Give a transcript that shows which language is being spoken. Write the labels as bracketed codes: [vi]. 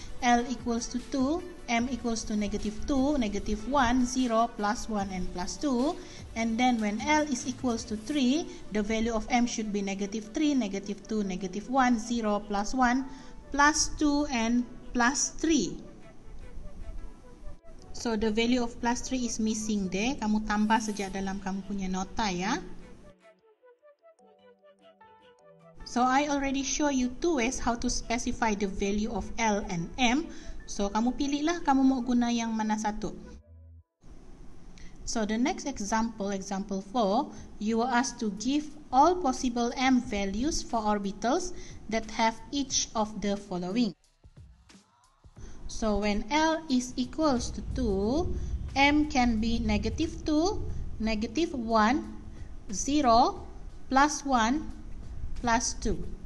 [en] L equals to 2, M equals to negative 2, negative 1, 0, plus 1, and plus 2. And then when L is equals to 3, the value of M should be negative 3, negative 2, negative 1, 0, plus 1, plus 2, and plus 3. So the value of plus 3 is missing there. [ms] Kamu tambah sejak dalam kamu punya nota ya. [en] So I already show you two ways how to specify the value of L and M. [ms] So kamu pilihlah kamu mau guna yang mana satu. [en] So the next example, example 4, you were asked to give all possible M values for orbitals that have each of the following. So when L is equals to 2, M can be negative 2, negative 1, 0, plus 1, plus 2.